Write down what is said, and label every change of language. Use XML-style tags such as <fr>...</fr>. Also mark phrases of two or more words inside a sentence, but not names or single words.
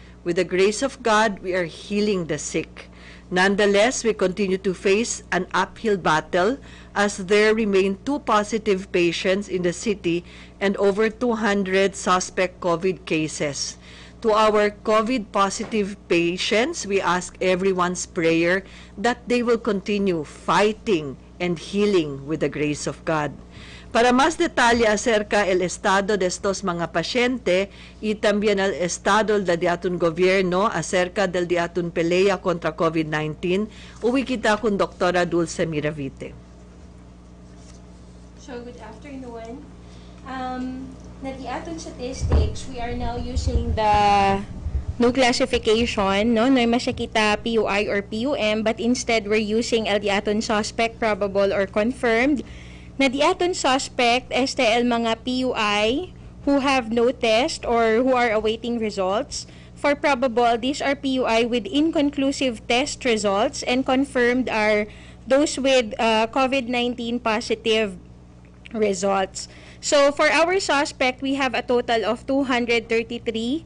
<en>With the grace of God, we are healing the sick. Nonetheless, we continue to face an uphill battle as there remain 2 positive patients in the city and over 200 suspect COVID cases. To our COVID-positive patients, we ask everyone's prayer that they will continue fighting and healing with the grace of God.</en> <cbk>Para más detalles acerca el estado de estos mga pasyente y también el estado del diatun gobierno acerca del diatun pelea contra COVID-19, uwi kita kung Dr. Dulce Miravite.</cbk> <en>So, good afternoon. Na the aton statistics, we are now using the new classification,</en> <cbk>no masakita</cbk> <en>PUI or PUM, but instead we're using</en> <cbk>el diaton</cbk> <en>suspect, probable or confirmed.</en> <cbk>Na di aton</cbk> <en>suspect STL mga PUI who have no test or who are awaiting results. For probable, these are PUI with inconclusive test results, and confirmed are those with COVID-19 positive results. So for our suspect, we have a total of 233.</en>